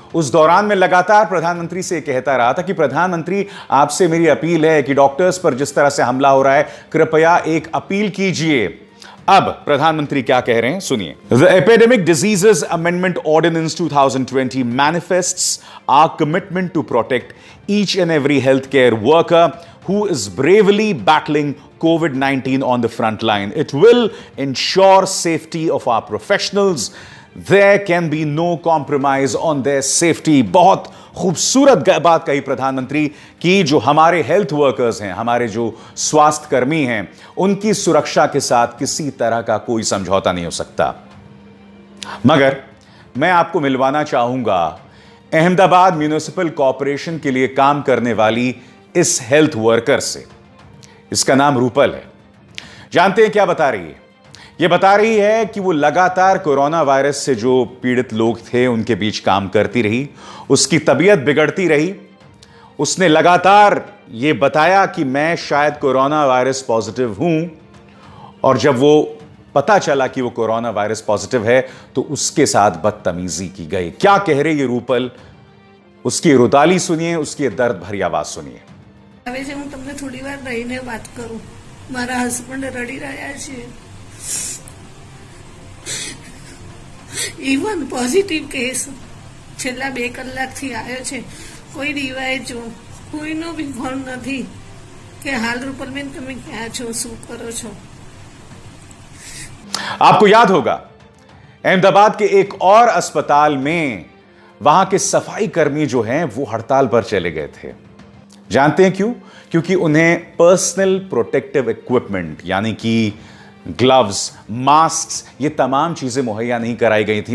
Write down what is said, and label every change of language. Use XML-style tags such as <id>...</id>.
<hi>उस दौरान मैं लगातार प्रधानमंत्री से कहता रहा था कि प्रधानमंत्री, आपसे मेरी अपील है कि डॉक्टर्स पर जिस तरह से हमला हो रहा है, कृपया एक अपील कीजिए। अब प्रधानमंत्री क्या कह रहे हैं, सुनिए।</hi> <en>The epidemic diseases amendment ordinance 2020 manifests our commitment to protect each and every health care worker who is bravely battling COVID-19 on the front line. It will ensure safety of our professionals. There can be no compromise on their safety.</en> <hi>बहुत खूबसूरत बात कही प्रधानमंत्री कि जो हमारे health workers हैं, हमारे जो स्वास्थ्य कर्मी हैं, उनकी सुरक्षा के साथ किसी तरह का कोई समझौता नहीं हो सकता। मगर मैं आपको मिलवाना चाहूंगा अहमदाबाद म्युनिसिपल कॉरपोरेशन के लिए काम करने वाली इस हेल्थ वर्कर से। इसका नाम रूपल है। जानते हैं क्या बता रही है? यह बता रही है कि वो लगातार कोरोना वायरस से जो पीड़ित लोग थे उनके बीच काम करती रही, उसकी तबीयत बिगड़ती रही। उसने लगातार ये बताया कि मैं शायद कोरोना वायरस पॉजिटिव हूं, और जब वो पता चला कि वो कोरोना वायरस पॉजिटिव है तो उसके साथ बदतमीजी की गई। क्या कह रहे ये रूपल, उसकी रुदाली सुनिए, उसकी दर्द भरी आवाज सुनिए।</hi> <gu>હવે જે હું તમને થોડી વાર રહીને વાત કરું, મારા હસબન્ડ રડી રહ્યા છે। ઇવન પોઝિટિવ કેસ છેલ્લા 2 કલાકથી આવ્યો છે, કોઈ ડિવાઇસ જો કોઈનો બી ફોન નથી કે હાલ રૂપલબેન તમે ક્યાં છો, શું કરો છો।</gu> <hi>आपको याद होगा अहमदाबाद के एक और अस्पताल में वहां के सफाई कर्मी जो हैं वो हड़ताल पर चले गए थे। जानते हैं क्यों? क्योंकि उन्हें पर्सनल प्रोटेक्टिव इक्विपमेंट यानी कि ग्लव्स, मास्क, ये तमाम चीजें मुहैया नहीं कराई गई थी।</hi>